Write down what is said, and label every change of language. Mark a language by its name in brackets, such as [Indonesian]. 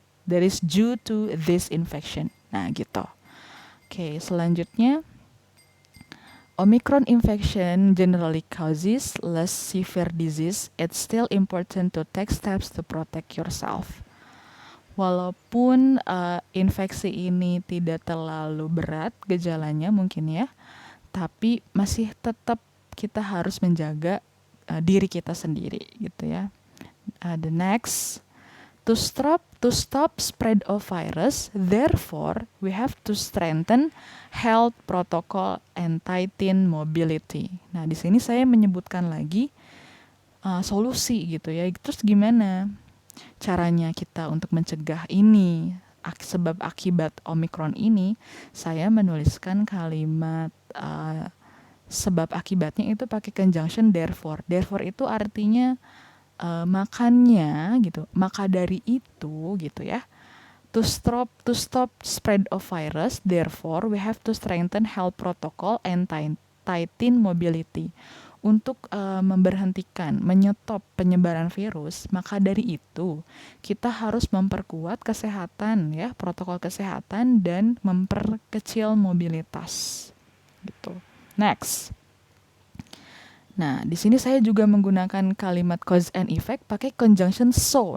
[English] That is due to this infection. [Indonesian] Nah gitu. Oke, selanjutnya, [English] Omicron infection generally causes less severe disease. It's still important to take steps to protect yourself. [Indonesian] Walaupun infeksi ini tidak terlalu berat gejalanya mungkin ya, tapi masih tetap kita harus menjaga diri kita sendiri gitu ya. [English] The next, to stop spread of virus, therefore we have to strengthen health protocol and tighten mobility. [Indonesian] Nah, di sini saya menyebutkan lagi solusi gitu ya. Terus gimana caranya kita untuk mencegah ini, sebab akibat Omicron ini? Saya menuliskan kalimat sebab akibatnya itu pakai conjunction therefore. Therefore itu artinya makanya gitu, maka dari itu gitu ya. [English] To stop spread of virus, therefore we have to strengthen health protocol and tighten mobility. [Indonesian] Untuk memberhentikan, menyetop penyebaran virus, maka dari itu kita harus memperkuat kesehatan ya, protokol kesehatan, dan memperkecil mobilitas gitu. Next. Nah, di sini saya juga menggunakan kalimat [English] cause and effect [Indonesian] pakai conjunction so.